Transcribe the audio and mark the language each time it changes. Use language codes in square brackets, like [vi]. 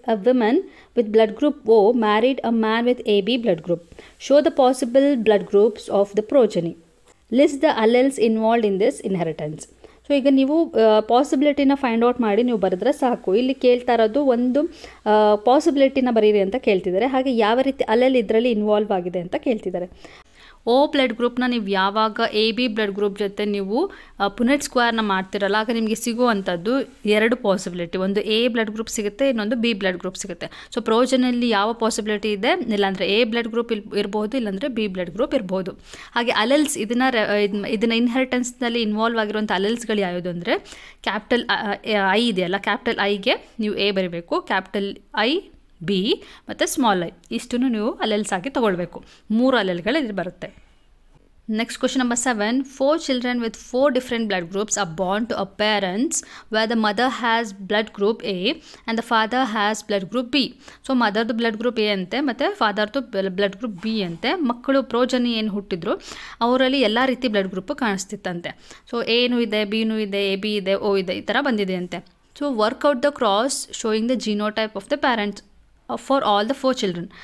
[en] A woman with blood group O married a man with AB blood group. Show the possible blood groups of the progeny. List the alleles involved in this inheritance. [kn] So ಈಗ ನೀವು ಪಾಸಿಬಿಲಿಟಿನ find out ಮಾಡಿ ನೀವು ಬರೆದ್ರೆ ಸಾಕು. ಇಲ್ಲಿ ಕೇಳ್ತಾ ಇರೋದು ಒಂದು ಪಾಸಿಬಿಲಿಟಿನ ಬರೀರಿ ಅಂತ ಕೇಳ್ತಿದ್ದಾರೆ. ಹಾಗೆ ಯಾವ ರೀತಿ ಅಲೆಲ್ ಇದರಲ್ಲಿ ಇನ್ವಾಲ್ವ್ ಆಗಿದೆ ಅಂತ ಕೇಳ್ತಿದ್ದಾರೆ. O ಬ್ಲಡ್ ಗ್ರೂಪ್ನ ನೀವು ಯಾವಾಗ AB ಬ್ಲಡ್ ಗ್ರೂಪ್ ಜೊತೆ ನೀವು ಪುನೆಟ್ ಸ್ಕ್ವೇರ್ನ ಮಾಡ್ತಿರಲ್ಲ ಆಗ ನಿಮಗೆ ಸಿಗುವಂಥದ್ದು ಎರಡು ಪಾಸಿಬಿಲಿಟಿ. ಒಂದು A ಬ್ಲಡ್ ಗ್ರೂಪ್ ಸಿಗುತ್ತೆ, ಇನ್ನೊಂದು B ಬ್ಲಡ್ ಗ್ರೂಪ್ ಸಿಗುತ್ತೆ. ಸೊ ಪ್ರೋಜನಲ್ಲಿ ಯಾವ ಪಾಸಿಬಿಲಿಟಿ ಇದೆ? ಇಲ್ಲಾಂದರೆ A ಬ್ಲಡ್ ಗ್ರೂಪ್ ಇರ್ಬೋದು, ಇಲ್ಲಾಂದರೆ B ಬ್ಲಡ್ ಗ್ರೂಪ್ ಇರ್ಬೋದು. ಹಾಗೆ ಅಲೆಲ್ಸ್ ಇದನ್ನ ಇನ್ಹೆರಿಟೆನ್ಸ್ನಲ್ಲಿ ಇನ್ವಾಲ್ವ್ ಆಗಿರುವಂಥ ಅಲೆಲ್ಸ್ಗಳು ಯಾವುದು ಅಂದರೆ ಕ್ಯಾಪಿಟಲ್ I ಇದೆಯಲ್ಲ, ಕ್ಯಾಪಿಟಲ್ ಐಗೆ ನೀವು A ಬರೀಬೇಕು, ಕ್ಯಾಪಿಟಲ್ I B ಮತ್ತು ಸ್ಮಾಲ್ I ಇಷ್ಟನ್ನು ನೀವು ಅಲೆಲ್ಸ್ ಆಗಿ ತೊಗೊಳ್ಬೇಕು. 3 ಅಲೆಲ್ಗಳು ಇಲ್ಲಿ ಬರುತ್ತೆ. Next question number 7. [en] 4 children with 4 different blood groups are born to a parents where the mother has blood group A and the father has blood group B. [kn] So ಮದರ್ದು blood group A ಅಂತೆ ಮತ್ತು ಫಾದರ್ದು blood group B ಅಂತೆ. ಮಕ್ಕಳು progeny ಏನು ಹುಟ್ಟಿದ್ರು ಅವರಲ್ಲಿ ಎಲ್ಲ ರೀತಿ blood group ಕಾಣಿಸ್ತಿತ್ತಂತೆ. So Aನೂ ಇದೆ, Bನೂ ಇದೆ, AB ಇದೆ, O ಇದೆ, ಈ ಥರ ಬಂದಿದೆ ಅಂತೆ. [en] So work out the cross showing the genotype of the parents for all the 4 children.